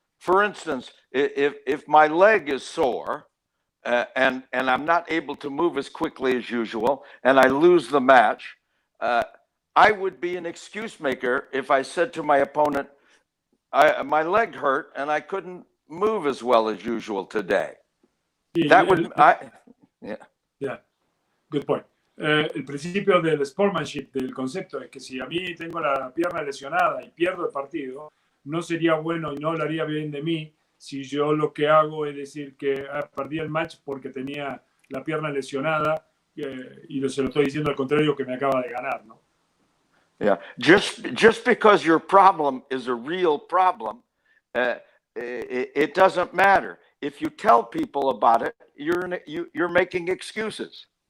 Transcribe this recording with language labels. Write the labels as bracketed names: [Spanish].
[English] For instance, if my leg is sore and I'm not able to move as quickly as usual and I lose the match, I would be an excuse maker if I said to my opponent, my leg hurt and I couldn't move as well as usual today. [Spanish] Sí, [English] That would, yeah, good point. [Spanish] El principio del sportsmanship, del concepto, es que si a mí tengo la pierna lesionada y pierdo el partido, no sería bueno y no hablaría bien de mí si yo lo que hago es decir que perdí el match porque tenía la pierna lesionada y se lo estoy diciendo al contrario que me acaba de ganar, ¿no? [English] Yeah, just because your problem is a real problem, it doesn't matter. If you tell people about it, you're making excuses.